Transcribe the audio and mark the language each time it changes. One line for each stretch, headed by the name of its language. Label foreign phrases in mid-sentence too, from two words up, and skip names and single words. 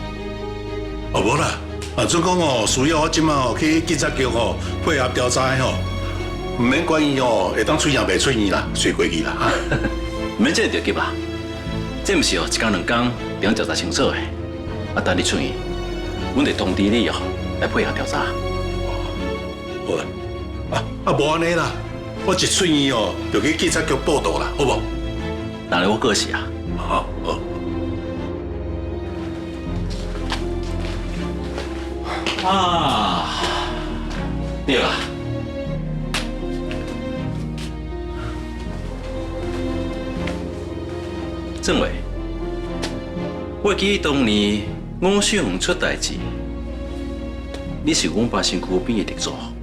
Min Nan Chinese: 无啦，准讲需要我即马去警察局配合调查毋免管伊会当出院袂出院啦，随过去啦哈。毋免这个着急啦，这毋是一天两天定调查清楚的。等你出院，阮会通知你来配合调查。好啦，无安尼啦，我一出院就去警察局报道啦，好无？当然我过是啊。好。对啦。政委，我记得当年吴秀红出代志，你是阮八仙区边的特助。